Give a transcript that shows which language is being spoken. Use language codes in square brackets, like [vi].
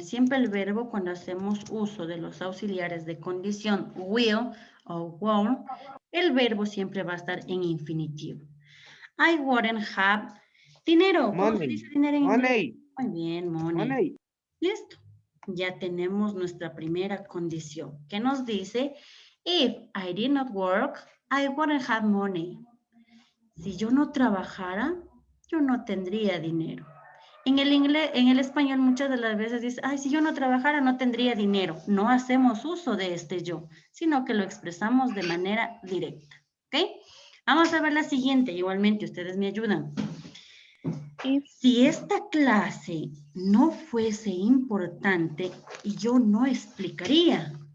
[es] Siempre el verbo cuando hacemos uso de los auxiliares de condición will o won't, el verbo siempre va a estar en infinitivo. [en] I wouldn't have [es] dinero. ¿Cómo se [en] Money. [es] dice dinero en inglés? [en] Money. [es] Muy bien, money. [en] Money. [es] Listo. Ya tenemos nuestra primera condición. ¿Qué nos dice? [en] If I did not work, I wouldn't have money. [es] Si yo no trabajara, yo no tendría dinero. En el inglés, en el español muchas de las veces dice, ay, si yo no trabajara no tendría dinero. No hacemos uso de este yo, sino que lo expresamos de manera directa. ¿Ok? Vamos a ver la siguiente. Igualmente, ustedes me ayudan. Si esta clase no fuese importante, yo no explicaría.